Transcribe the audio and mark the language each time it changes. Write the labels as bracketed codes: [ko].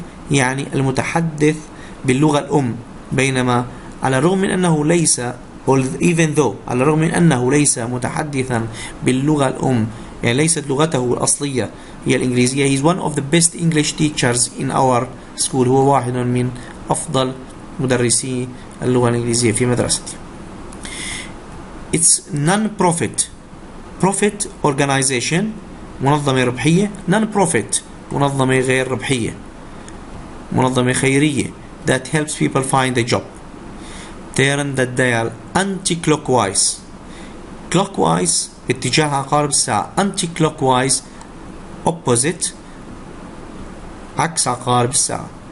[ar] يعني المتحدث باللغة الأم، بينما على الرغم من أنه ليس على الرغم من أنه ليس متحدثا باللغة الأم، يعني ليست لغته الأصلية هي الإنجليزية. [en] he is one of the best English teachers in our school. [ar] هو واحد من أفضل مدرسي اللغة الإنجليزية في مدرستي. [en] It's non-profit organization، [ar] منظمة ربحية. [en] non-profit [ar] منظمة غير ربحية، منظمة خيرية [en] that helps people find a job. turn the dial anti-clockwise. [ar] clockwise باتجاه عقارب الساعة. anti-clockwise opposite عكس عقارب الساعة.